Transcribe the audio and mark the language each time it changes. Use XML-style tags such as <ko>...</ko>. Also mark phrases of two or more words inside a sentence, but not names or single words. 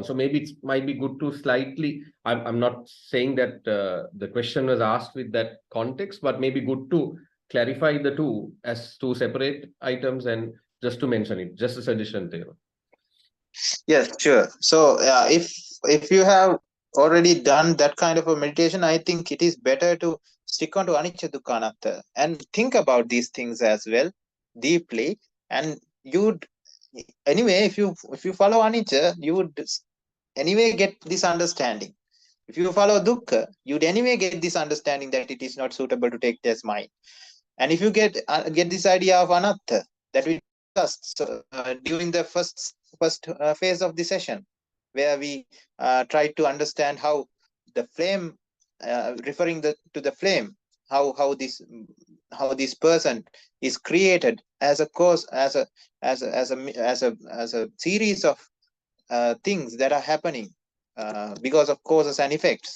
<en>So maybe it might be good to slightly, I'm not saying that the question was asked with that context, but maybe good to clarify the two as two separate items and just to mention it, just a suggestion there. Yes, sure. So if you have already done that kind of a meditation, I think it is better to stick on to</en> <pi>anicca dukkha anatta</pi> <en>and think about these things as well deeply. And you'd anyway, if you follow anicca, you would anyway get this understanding. If you follow dukkha, you'd anyway get this understanding that it is not suitable to take as mine. And if you get this idea of anatta that we discussed during the first phase of the session, where we tried to understand how the flame, referring to the flame, how this person is created as a cause, as a series of things that are happening because of causes and effects.</en>